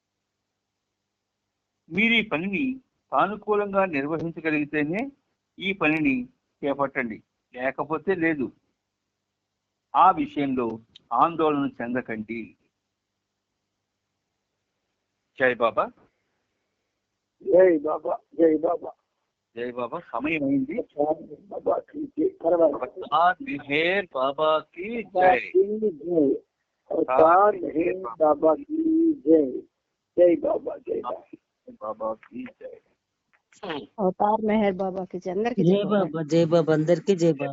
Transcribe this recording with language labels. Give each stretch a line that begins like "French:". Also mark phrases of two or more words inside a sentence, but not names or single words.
Telugu: మీరు ఈ పనిని సానుకూలంగా నిర్వహించగలిగితేనే ఈ పనిని చేపట్టండి, లేకపోతే లేదు. ఆ విషయంలో ఆందోళన చెందకండి. జై బాబా. జై బాబా. జై బాబా. జై బాబా. సమయం అయింది.
Hindi: బాబా की जय. अवतार मेहर बाबा की जय. अवतार मेहर बाबा की जय. जय बाबा. जय बाबा की जय. अवतार मेहर बाबा की जय. అందరికీ
Telugu: జై బాబా. జై బాబా. అందరికీ జై బాబా.